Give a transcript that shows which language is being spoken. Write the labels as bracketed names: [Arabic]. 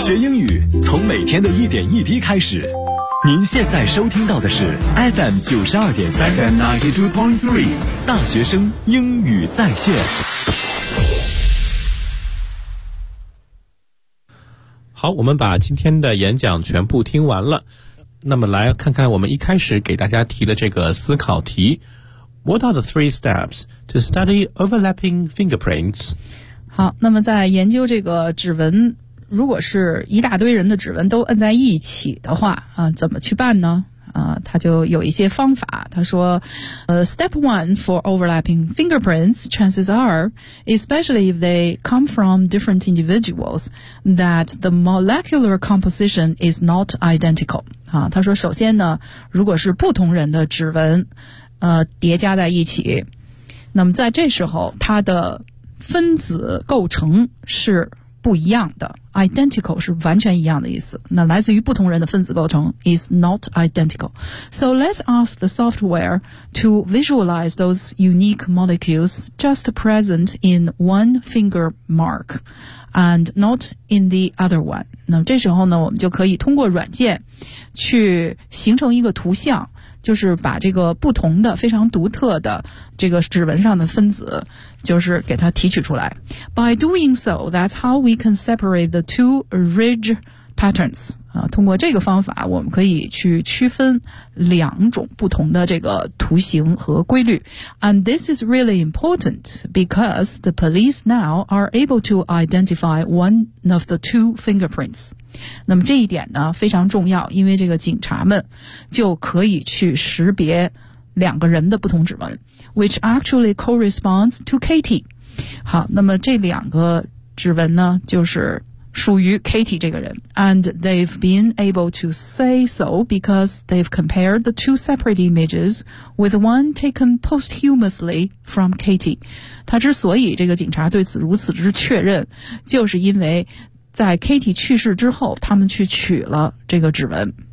[Chinese] 学英语从每天的一点一滴开始。您现在收听到的是 FM92.3 大学生英语在线。好，我们把今天的演讲全部听完了，那么来看看我们一开始给大家提的这个思考题。 [English] What are the three steps to study overlapping fingerprints? [Chinese] 好，那么在研究这个指纹，如果是一大堆人的指纹都摁在一起的话，怎么去办呢？他就有一些方法。他说 [English] step one for overlapping fingerprints, chances are, especially if they come from different individuals, that the molecular composition is not identical. [Chinese] 他说首先呢，如果是不同人的指纹叠加在一起，那么在这时候它的分子构成是不一样的， identical 是完全一样的意思，那来自于不同人的分子构成 [English] is not identical. So let's ask the software to visualize those unique molecules just present in one finger mark and not in the other one. [Chinese] 那么这时候呢，我们就可以通过软件去形成一个图像，就是把这个不同的非常独特的这个指纹上的分子就是给它提取出来。 [English] By doing so, that's how we can separate the two ridge patterns. [Chinese] 通过这个方法我们可以去区分两种不同的这个图形和规律。 [English] And this is really important because the police now are able to identify one of the two fingerprints. [Chinese] 那么这一点呢非常重要，因为这个警察们就可以去识别两个人的不同指纹， [English] which actually corresponds to Katie. [Chinese] 好，那么这两个指纹呢就是属于 Katie 这个人， [English] and they've been able to say so because they've compared the two separate images with one taken posthumously from Katie. [Chinese] 他之所以这个警察对此如此之确认，就是因为在 Katie 去世之后他们去取了这个指纹。